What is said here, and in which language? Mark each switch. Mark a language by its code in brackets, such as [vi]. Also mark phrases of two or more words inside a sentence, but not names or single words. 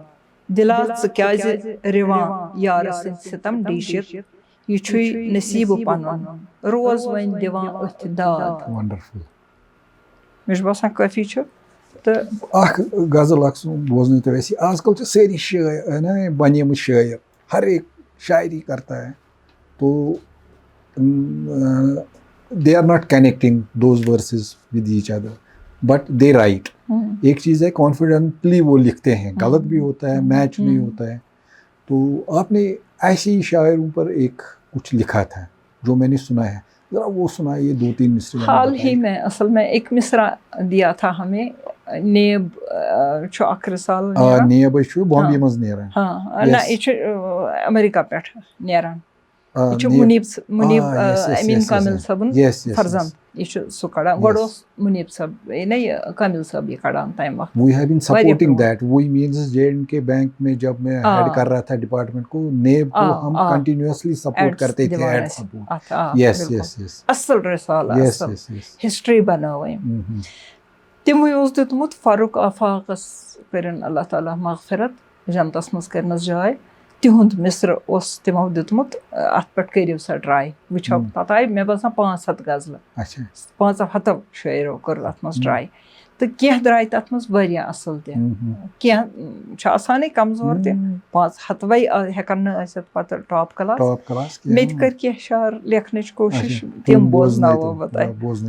[ks] دِلا ژٕ کیٛازِ رِوان یارٕ سٕنٛدۍ سِتم ڈیٖشِتھ، یہِ چھُے نصیٖبہٕ پنُن روز وۄنۍ دِوان أتھۍ داد. مےٚ چھُ باسان کٲفی چھُ. تہٕ اکھ غزل اکھ بوزنٲیِو تُہۍ اَسہِ. آز کل چھِ سٲری شٲعر نا بنیمٕتۍ شٲعر، [ur] ہر ایک شاعری کرتا ہے تو [en] they are not connecting those verses with each other but they write. [ur] ایک چیز ہے کانفیڈنٹلی وہ لکھتے ہیں، غلط بھی ہوتا ہے، میچ نہیں ہوتا ہے. تو آپ نے ایسے ہی شاعروں پر ایک کچھ لکھا تھا جو میں نے سنا ہے، ذرا وہ سنائیے 2-3 مصرے. حال ہی میں اصل میں ایک مصرع دیا تھا ہمیں، [ks] نیب چھُ اکھ رسال نیب چھُ بامبے منٛز نیران. ہاں نہ یہِ چھُ امریکہ پٮ۪ٹھ نیران. یہ چھُ منیب [en] yes, yes, امین yes, کامل yes. صٲبُن Yes, yes, فرزند yes. [ks] یہ چھُ سُہ کڑان گۄڈٕ اوس منیب صٲب نا یہ کامل صٲب یہ کڑان تمہِ وقت [en] We have been supporting that. [ur] وہی means JNK بینک میں جب میں ہیڈ کر رہا تھا ڈپارٹمنٹ کو نیب کو ہم [en] continuously support [ur] کرتے تھے [en] aid support. Yes, yes, yes. [ks] اصل رسالہ [en] Yes, اصل yes, yes. [ks] ہسٹری بنٲو أمۍ. تِموٕے اوس دیُتمُت فاروق آفاقس کٔرِن اللہ تعالیٰ مغفرت جنتس منٛز کٔرنس جاے تِہُنٛد مصرٕ اوس تِمو دیُتمُت اتھ پٮ۪ٹھ کٔرِو سا ٹراے وٕچھو تتھ آیہِ مےٚ باسان 500 غزلہٕ 500 شٲعرو کٔر اتھ منٛز ٹراے تہٕ کینٛہہ درٛاے تتھ منٛز واریاہ اصٕل تہِ کینٛہہ چھِ آسانٕے کمزور تہِ 500 ہٮ۪کن نہٕ ٲسِتھ پتہٕ [en] top class [ks] مےٚ تہِ کٔرۍ کینٛہہ شعر لیکھنٕچ کوٗشش تِم بوزناوو بہٕ تۄہہِ.